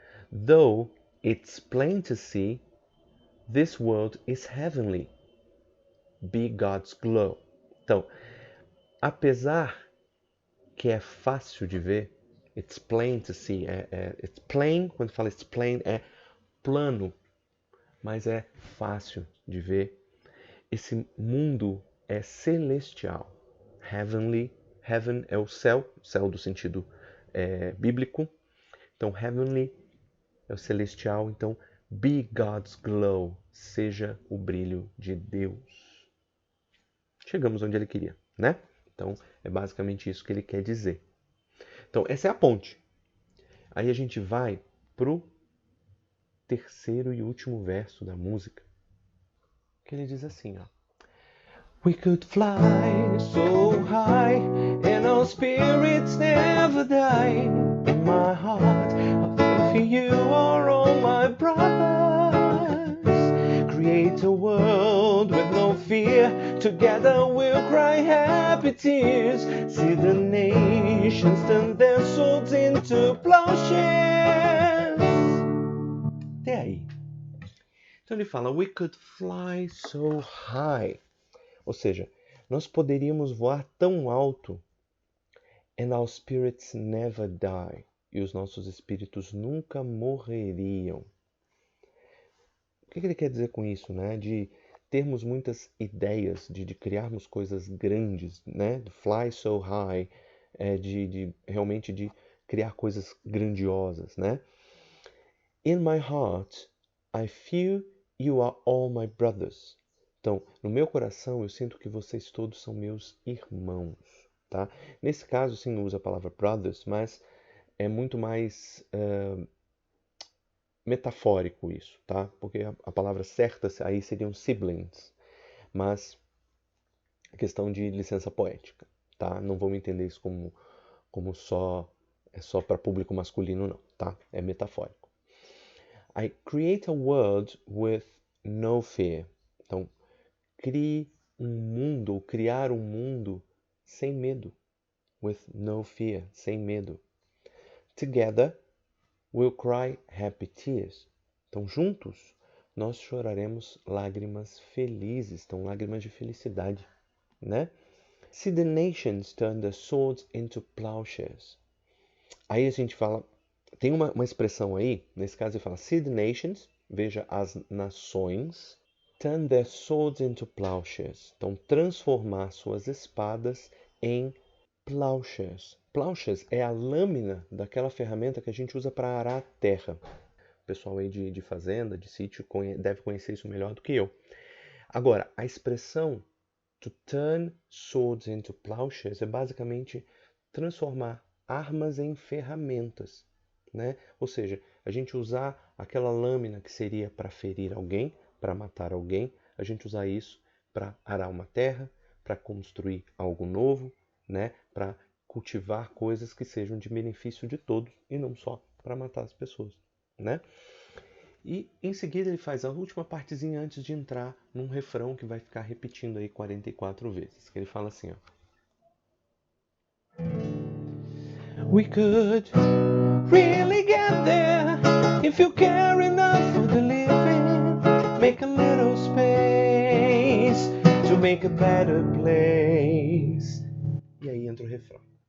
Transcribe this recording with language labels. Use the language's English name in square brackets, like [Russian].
[English] Though it's plain to see, this world is heavenly. Be God's glow. [Portuguese] Então, apesar que é fácil de ver, [English] it's plain to see, it's plain, [Portuguese] quando fala [English] it's plain, [Portuguese] é plano, mas é fácil de ver. Esse mundo é celestial. Heavenly, heaven é o céu do sentido bíblico. Então, heavenly é o celestial. Então, [English] be God's glow, [Portuguese] seja o brilho de Deus. Chegamos onde ele queria, né? Então, é basicamente isso que ele quer dizer. Então, essa é a ponte. Aí a gente vai pro terceiro e último verso da música, que ele diz assim, ó. [English] We could fly so high and our spirits never die. In my heart, I feel you are all my brothers. Create a world with no fear. Together we'll cry happy tears. See the nations turn their swords into plowshares. [Portuguese] Até aí. Então ele fala, [English] we could fly so high. [Portuguese] Ou seja, nós poderíamos voar tão alto, [English] and our spirits never die, [Portuguese] e os nossos espíritos nunca morreriam. O que ele quer dizer com isso, né? De termos muitas ideias, de criarmos coisas grandes, né? De [English] fly so high, [Portuguese] realmente de criar coisas grandiosas, né? [English] In my heart, I feel you are all my brothers. [Portuguese] Então, no meu coração, eu sinto que vocês todos são meus irmãos, tá? Nesse caso, sim, não usa a palavra brothers, mas é muito mais metafórico isso, tá? Porque a palavra certa aí seriam siblings, mas é questão de licença poética, tá? Não vamos entender isso como só para público masculino, não, tá? É metafórico. [English] I create a world with no fear. [Portuguese] Então, crie um mundo, ou criar um mundo sem medo. [English] With no fear, [Portuguese] sem medo. [English] Together, we'll cry happy tears. [Portuguese] Então, juntos, nós choraremos lágrimas felizes, então lágrimas de felicidade, né? [English] See the nations turn their swords into plowshares. [Portuguese] Aí a gente fala, tem uma expressão aí, nesse caso ele fala, [English] see the nations, [Portuguese] veja as nações, [English] turn their swords into plowshares. [Portuguese] Então, transformar suas espadas em plowshares. Plowshares é a lâmina daquela ferramenta que a gente usa para arar a terra. O pessoal aí de fazenda, de sítio, deve conhecer isso melhor do que eu. Agora, a expressão [English] to turn swords into plowshares [Portuguese] é basicamente transformar armas em ferramentas, né? Ou seja, a gente usar aquela lâmina que seria para ferir alguém, para matar alguém, a gente usar isso para arar uma terra, para construir algo novo, né? Para cultivar coisas que sejam de benefício de todos e não só para matar as pessoas, né? E em seguida ele faz a última partezinha antes de entrar num refrão que vai ficar repetindo aí 44 vezes. Que ele fala assim, ó. [English] We could really get there if you care enough for the living. Make a little space to make a better place. [Portuguese] E aí entra o refrão.